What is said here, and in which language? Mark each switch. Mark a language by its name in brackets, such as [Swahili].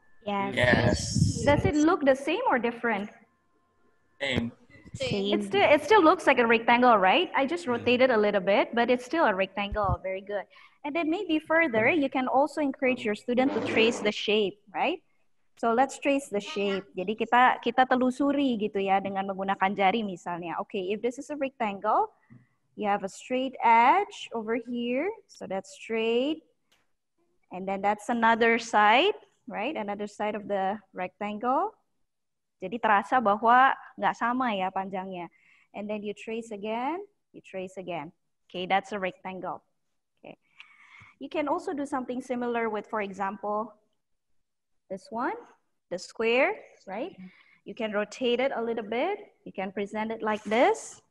[English] Yes. Does it look the same or different? Same. It still looks like a rectangle, right? I just rotated a little bit, but it's still a rectangle. Very good. And then maybe further, you can also encourage your student to trace the shape, right? So let's trace the shape. [Indonesian] Jadi kita telusuri gitu ya dengan menggunakan jari misalnya. [English] Okay, if this is a rectangle, you have a straight edge over here. So that's straight. And then that's another side, right? Another side of the rectangle. [Indonesian] Jadi terasa bahwa nggak sama ya panjangnya. [English] And then you trace again, you trace again. Okay, that's a rectangle. Okay. You can also do something similar with, for example, this one, the square, right? You can rotate it a little bit. You can present it like this.